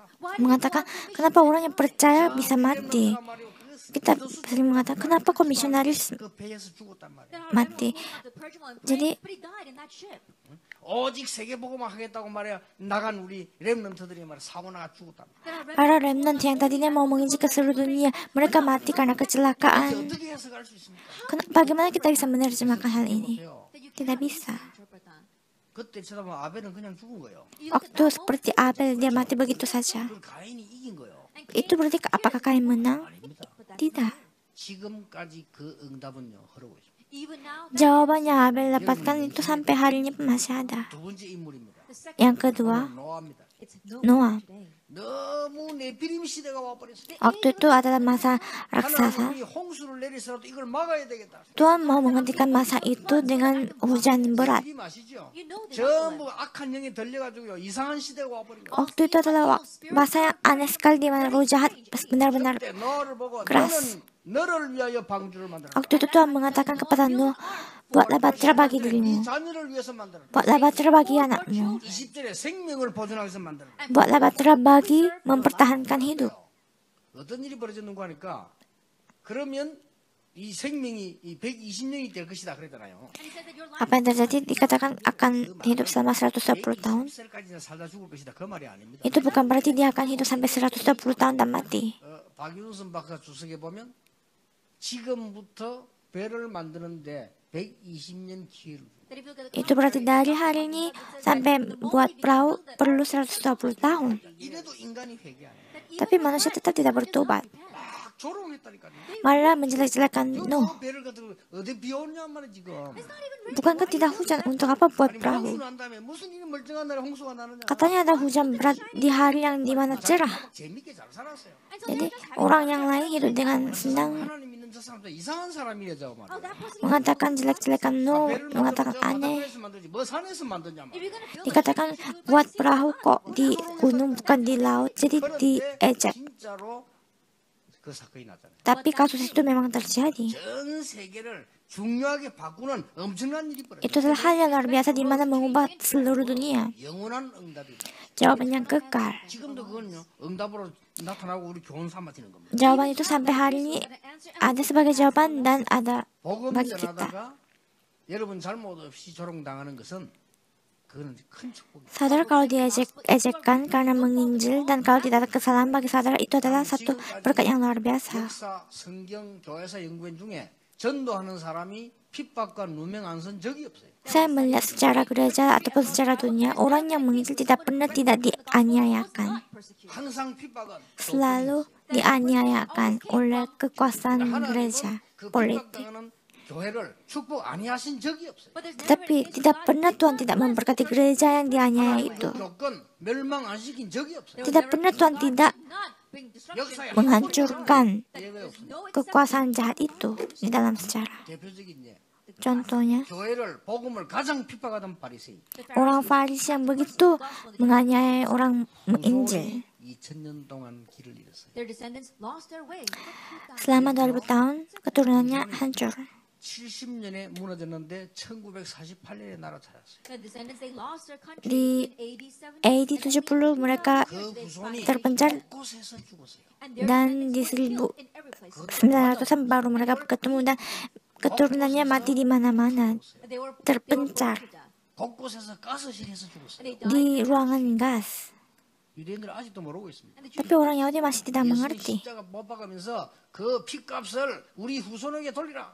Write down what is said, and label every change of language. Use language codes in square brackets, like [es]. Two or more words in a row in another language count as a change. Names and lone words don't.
[id] Mengatakan kenapa orang yang percaya bisa mati. Kita sering mengatakan kenapa kok misionaris [ko] 그 배에서 죽었단 말이야. [id] mati. Jadi [ko] 오직 세계 복음화 하겠다고 말이야. 나간 우리 렘넌트들이 말이야 사고 나가 죽었단 말이야. [id] para remnant yang tadinya mau menginjil ke seluruh dunia, mereka mati karena kecelakaan. [ko] 어떻게 해석할 수 있습니까? [id] Bagaimana kita bisa menerjemahkan hal ini? [ko] 보세요. [id] Tidak bisa. [ko] 그때 쳐다보면 아벨은 그냥 죽은 거예요. [id] Waktu seperti Abel, dia mati begitu saja. [ko] 그 가인이 이긴 거예요. [id] Itu berarti apakah Kain menang? [ko] 아닙니다. [id] Tidak. [ko] 지금까지 그 응답은요 흐르고 있습니다. [id] Jawabannya Abel dapatkan itu sampai hari ini pun masih ada. [ko] 두 번째 인물입니다. [id] Yang kedua, [ko] 노아입니다. [id] Noah. [ko] 너무 네피림 시대가 와버렸어요. [id] Waktu itu adalah masa raksasa. [ko] 하나님이 홍수를 내리서라도 이걸 막아야 되겠다. [id] Tuhan mau menghentikan masa itu dengan hujan berat. [ko] 네피림 아시죠? 전부 악한 영이 들려가지고요 이상한 시대가 와버린 거예요. [id] Waktu itu adalah masa yang aneh sekali di mana roh jahat benar-benar [ko] 그때 너를 보고 [id] keras. [ko] 너를 위하여 방주를 만들어. [id] Waktu itu Tuhan mengatakan kepada Nuh, buatlah bahtera bagi [ko] 네 [id] dirimu, [ko] 자녀를 위해서 만들어. [id] buatlah bahtera bagi anakmu, [ko] 20절에 생명을 보존하기 위해서 만들어. [id] buatlah bahtera bagi mempertahankan hidup. [ko] 어떤 일이 벌어졌는가 하니까 그러면 이 생명이 이 120년이 될 것이다 그랬잖아요. [id] Apa yang terjadi dikatakan akan hidup selama 120 tahun. [ko] 120살까지 살다 죽을 것이다 그 말이 아닙니다. [id] Itu bukan berarti dia akan hidup sampai 120 tahun dan mati. [ko] 박윤선 박사 주석에 보면 지금부터 배를 만드는데 120년 기회를 줍니다. [en] That if you look at the [id] Itu berarti dari hari ini sampai buat perahu perlu 120 tahun. [ko] 이래도 인간이 회개 안 해요. [id] Tapi manusia tetap tidak bertobat. [ko] 막 조롱했다니까요. [id] Malah menjelek-jelekan Nuh. [ko] 배를 가지고 어디 비 오냐 말이야 지금. [id] Bukankah tidak hujan? Untuk apa buat [ko] 아니, [id] perahu? [ko] 홍수 난 다음에 무슨 일이 멀쩡한 날에 홍수가 나느냐. [id] Katanya ada hujan berat di hari yang dimana cerah. [ko] 재밌게 잘 살았어요. [id] Jadi orang yang lain hidup dengan senang [ko] 하나님 믿는 저 사람도 이상한 사람이래죠 말이야. [id] mengatakan jelek-jelekan Nuh, [ko] 배를 [id] mengatakan [ko] 저 [id] aneh. [ko] 바닷가에서 만들지 뭐 산에서 만드냐 말이야. [id] Dikatakan buat perahu kok di gunung bukan di laut, jadi diejek. [ko] 진짜로 그 사건이 났잖아요. [id] Tapi kasus itu memang terjadi. [ko] 전 세계를 중요하게 바꾸는 엄청난 일이 벌어졌어요. [id] Itu adalah hal yang luar biasa di mana mengubah seluruh dunia. [ko] 영원한 응답이. [id] Jawaban yang kekal. [ko] 지금도 그건요 응답으로 나타나고 우리 교훈 삼아지는 겁니다. [id] Jawaban itu sampai hari ini ada sebagai jawaban dan ada [ko] 복음 [id] bagi kita. [ko] 전하다가 여러분 잘못 없이 조롱당하는 것은 그거는 큰 축복이에요. [id] Saudara kalau diejekkan karena menginjil dan kalau tidak ada kesalahan bagi saudara itu adalah satu berkat yang luar biasa. [ko] 역사, 성경, 교회사 연구원 중에 전도하는 사람이 핍박과 누명 안 선 적이 없어요. [id] Saya melihat secara gereja ataupun secara dunia, orang yang menginjil tidak pernah tidak dianiayakan. [ko] 항상 핍박은 [id] Selalu dianiayakan oleh kekuasaan gereja, [ko] 그 [id] politik. [ko] 핍박당하는 교회를 축복 아니하신 적이 없어요. [id] Tapi tidak pernah Tuhan tidak memberkati gereja yang dianiaya itu. [ko] 그 교권 멸망 안 시킨 적이 없어요. [id] Tidak pernah Tuhan tidak [ko] 역사에 [id] menghancurkan [ko] 예외 없습니다. [id] kekuasaan jahat itu di dalam sejarah. [ko] 대표적인 예. [id] Contohnya, [ko] 교회를 복음을 가장 핍박하던 바리새인 [id] orang Farisi yang begitu menganiaya orang menginjil. [ko] 2000년 동안 길을 잃었어요. [en] Their descendants lost their way. [id] Selama 2000 tahun, keturunannya hancur. [ko] 70년에 무너졌는데 1948년에 나라 찾았어요. [en] The descendants they lost their country [id] Di [en] in AD 70. [id] AD 70 mereka [ko] 그 후손이 [id] terpencar [ko] 곳곳에서 죽었어요. [en] And their [id] dan di [en] descendants were killed in every place. [id] 1900-an baru mereka ketemu dan keturunannya mati di mana-mana, [en] They were [id] terpencar [ko] 곳곳에서 가스실에서 죽었어요. [en] they died. [id] di ruangan gas. [ko] 유대인들은 아직도 모르고 있습니다. [id] Tapi orang Yahudi masih tidak [ko] 예수님 [id] mengerti. [ko] 십자가 못 박으면서 그 피값을 우리 후손에게 돌리라.